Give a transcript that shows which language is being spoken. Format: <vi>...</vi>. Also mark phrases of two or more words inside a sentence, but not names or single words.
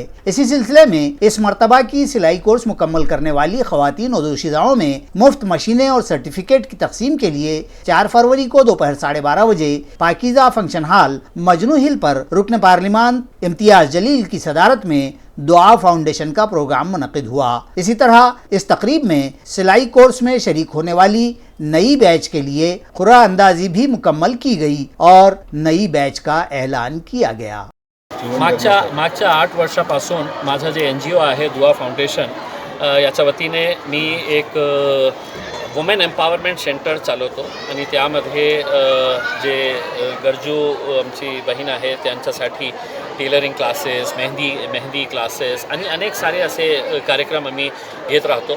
<ur>اسی سلسلے میں اس مرتبہ کی سلائی کورس مکمل کرنے والی خواتین و دوشیزاؤں میں مفت مشینیں اور سرٹیفکیٹ کی تقسیم کے لیے 4 فروری کو دوپہر 12:30 بجے پاکیزہ فنکشن ہال مجنو ہل پر رکن پارلیمان امتیاز جلیل کی صدارت میں دعا فاؤنڈیشن کا پروگرام منعقد ہوا۔ اسی طرح اس تقریب میں سلائی کورس میں شریک ہونے والی نئی بیچ کے لیے قرعہ اندازی بھی مکمل کی گئی اور نئی بیچ کا اعلان کیا گیا۔</ur> <mr>मागच्या 8 वर्षापासून माझं जे NGO आहे दुआ फाउंडेशन याच्या वतीने मी एक</mr> <en>women empowerment center</en> <mr>चालवतो आणि त्यामध्ये जे गरजू आमची बहीण आहे त्यांच्यासाठी</mr> <en>tailoring classes,</en> <mr>मेहंदी क्लासेस आणि अनेक सारे असे कार्यक्रम आम्ही घेत राहतो।</mr>